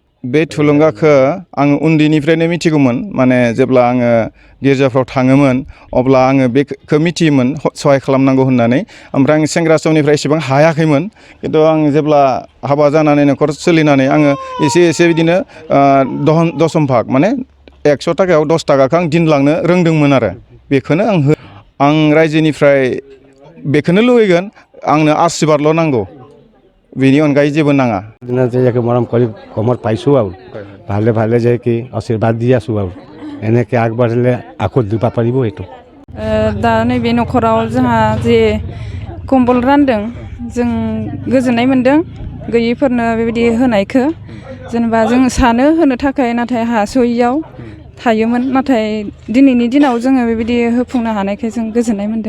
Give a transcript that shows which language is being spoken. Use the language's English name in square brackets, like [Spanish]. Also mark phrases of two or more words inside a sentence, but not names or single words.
[Bodo] बे थुलुंगाखौ आङो उन्दैनिफ्रायनो मिथिगौमोन माने जेब्ला आङो गिर्जाफ्राव थाङोमोन अब्ला आङो बेखौ मिथियोमोन सहाय खालामनांगौ होननानै ओमफ्राय आं सेंग्रा समनिफ्राय एसेबां हायाखैमोन खिन्थु आं जेब्ला हाबा जानानै न'खर सोलिनानै आङो एसे बिदिनो दसम भाग माने 100 थाखायाव 10 थाखाखौ आं दिनलांनो रोंदोंमोन आरो बेखौनो आं रायजोनिफ्राय बेखौनो लुबैगोन आंनो आशीर्बादल' नांगौ बेनि अनगायै जेबो नाङा [Assamese] যে মৰম কৰি কমত পাইছোঁ আৰু ভালে ভালে যে কি আশীৰ্বাদ দি আছোঁ আৰু এনেকৈ আগবাঢ়িলে আকৌ দিব পাৰিব এইটো [Bodo] दा नैबे न'खराव जोंहा जे कम्बल रानदों जों गोजोननाय मोन्दों गैयैफोरनो बेबायदि होनायखौ जेनेबा जों सानो होनो थाखाय नाथाय हास'यैयाव थायोमोन नाथाय दिनैनि दिनाव जोङो बेबायदि होफुंनो हानायखाय जों गोजोननाय मोन्दों